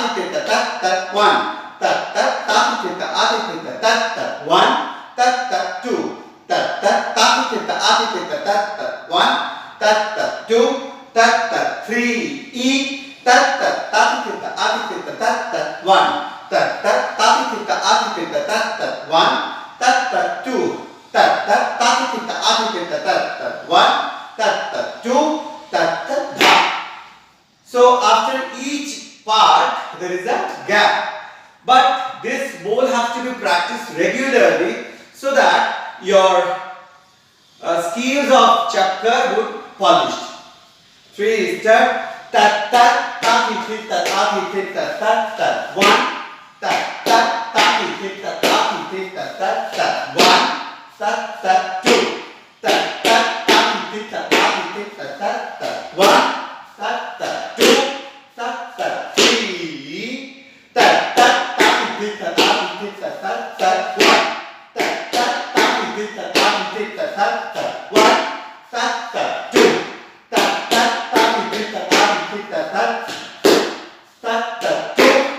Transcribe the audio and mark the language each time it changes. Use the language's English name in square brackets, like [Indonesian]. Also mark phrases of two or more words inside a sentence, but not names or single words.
[English] tita tat tat one, tat tat tati tita ati tita tat tat one, tat tat two, tat tat tati tita ati tita tat tat one, tat tat two, tat tat three, e, tat tat tati tita ati tita tat tat one, tat tat tati tita ati tita tat tat one, tat tat two, tat tat tati tita ati tita tat tat one, tat tat two, tat tat dha. So after each part there is a gap. But this bowl has to be practiced regularly so that your skills of chakkar would polished. 3 step, tat tat tati tita tati tita tat tat one, tat tat tati tita tati tita tat tat one, tat tat two, tat tat tati tita tati tita tat tat one, tat tat two, tat tat three, tat tat tati tita tati tita tat tat one, tat tat tati tita tati tita tat tat one, tat tat two, tat tat tati tita tati tita tat tat tat two,